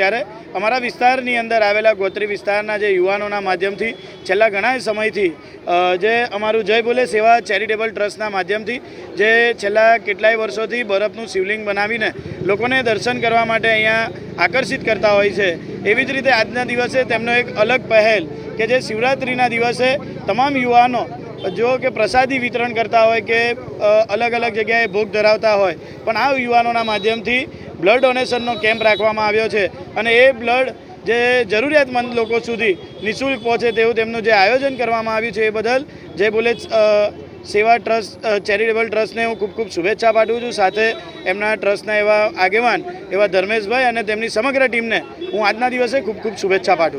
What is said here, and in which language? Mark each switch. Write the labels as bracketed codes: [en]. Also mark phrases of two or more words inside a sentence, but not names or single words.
[gu] ત્યારે અમારા વિસ્તારની અંદર આવેલા ગોત્રી વિસ્તારના જે યુવાનોના માધ્યમથી છેલ્લા ઘણા સમયથી જે અમારું જય ભોલે સેવા ચેરિટેબલ ટ્રસ્ટના માધ્યમથી જે છેલ્લા કેટલાય વર્ષોથી બરફનું શિવલિંગ બનાવીને લોકોને દર્શન કરવા માટે અહીંયા આકર્ષિત કરતા હોય છે, એવી જ રીતે આજના દિવસે તેમનો એક અલગ પહેલ કે જે શિવરાત્રિના દિવસે તમામ યુવાનો જો કિ પ્રસાદી વિતરણ કરતા હો કિ અલગ અલગ જગ્યા ભોગ ધરાવતા હો, પણ આ યુવાનોના માધ્યમથી બ્લડ ડોનેશનનો કેમ્પ રાખવામાં આવ્યો છે અને એ બ્લડ જે જરૂરિયાતમંદ લોકો સુધી નિઃશુલ્ક પહોંચે તેવું તેમનું જે આયોજન કરવામાં આવ્યું છે એ બદલ જય ભોલે સેવા ટ્રસ્ટ ચેરિટેબલ ટ્રસ્ટને હું ખૂબ ખૂબ શુભેચ્છા પાઠવું છું। સાથે એમના ટ્રસ્ટના એવા આગેવાન એવા ધર્મેશભાઈ અને તેમની સમગ્ર ટીમને હું આજના દિવસે ખૂબ ખૂબ શુભેચ્છા પાઠવું।